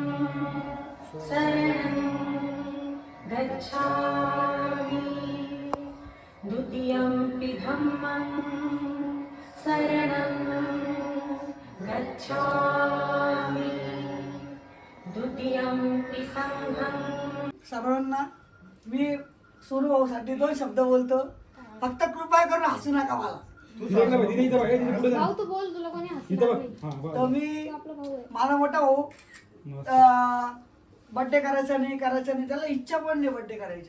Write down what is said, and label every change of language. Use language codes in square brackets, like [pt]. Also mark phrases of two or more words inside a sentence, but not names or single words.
[pi] शरणं गच्छामि द्वितीयंपि धम्मं शरणं गच्छामि द्वितीयंपि संघं. [mr] सर्वांना मी सोनू भाऊसाठी 2 शब्द बोलतो. फक्त कृपा करून हसू नका मला. भाऊ तू बोल तुला कोणी हसणार नाही. तर मी तो आपला भाऊ आहे. माझा मोठा भाऊ बर्थडे करायचा नाही त्याला इच्छा पण नाही बर्थडे करायची.